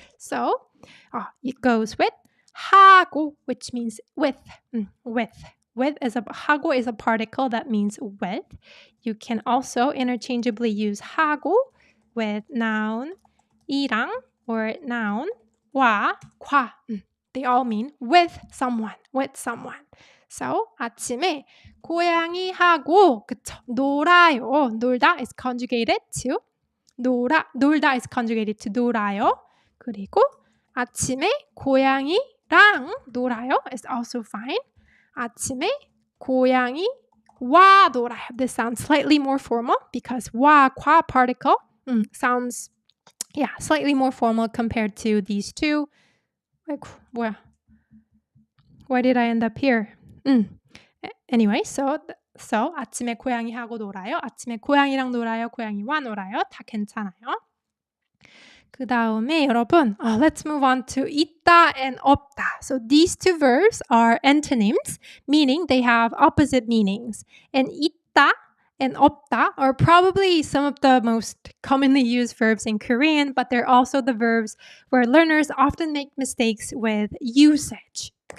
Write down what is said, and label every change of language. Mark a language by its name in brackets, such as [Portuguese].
[English] So it goes with 하고, which means with. 하고 is a particle that means with. You can also interchangeably use 하고 with noun 이랑 or noun 와, 과. They all mean with someone. [Korean] So 아침에 고양이하고 그쵸, 놀아요. [English] 놀다 is conjugated to 놀다 is conjugated to 놀아요. [Korean] 그리고 아침에 고양이랑 놀아요 [English] is also fine. [Korean] 아침에 고양이와 놀아요. [English] This sounds slightly more formal because 와, 과 particle sounds slightly more formal compared to these two. Why did I end up here? Anyway, so [Korean] 아침에 고양이하고 놀아요. 아침에 고양이랑 놀아요. 고양이와 놀아요. 다 괜찮아요. 그 다음에 여러분, [English] let's move on to 있다 and 없다. So these two verbs are antonyms, meaning they have opposite meanings. And 있다 and 없다 are probably some of the most commonly used verbs in Korean, but they're also the verbs where learners often make mistakes with usage.